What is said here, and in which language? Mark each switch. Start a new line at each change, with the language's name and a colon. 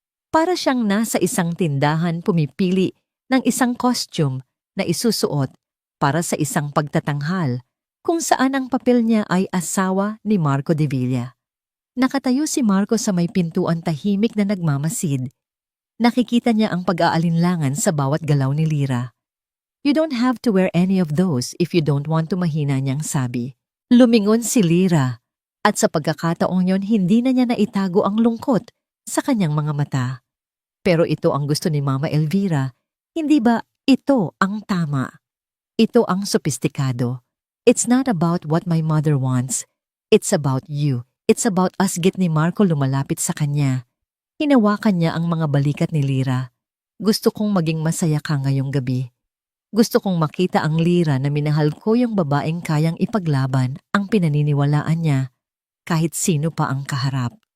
Filipino: Para siyang nasa isang tindahan pumipili ng isang costume na isusuot para sa isang pagtatanghal kung saan ang papel niya ay asawa ni Marco de Villa. Nakatayo si Marco sa may pintuan, tahimik na nagmamasid. Nakikita niya ang pag-aalinlangan sa bawat galaw ni Lyra.
English: "You don't have to wear any of those if you don't want to,"
Filipino: mahina niyang sabi. Lumingon si Lyra at sa pagkakataong yon hindi na niya naitago ang lungkot sa kanyang mga mata. Pero ito ang gusto ni Mama Elvira. Hindi ba ito ang tama? Ito ang sopistikado.
English: It's not about what my mother wants. It's about you. It's about us.
Filipino: Git ni Marco lumalapit sa kanya. Hinawakan niya ang mga balikat ni Lyra. "Gusto kong maging masaya ka ngayong gabi. Gusto kong makita ang Lyra na minahal ko, yung babaeng kayang ipaglaban ang pinaniniwalaan niya kahit sino pa ang kaharap."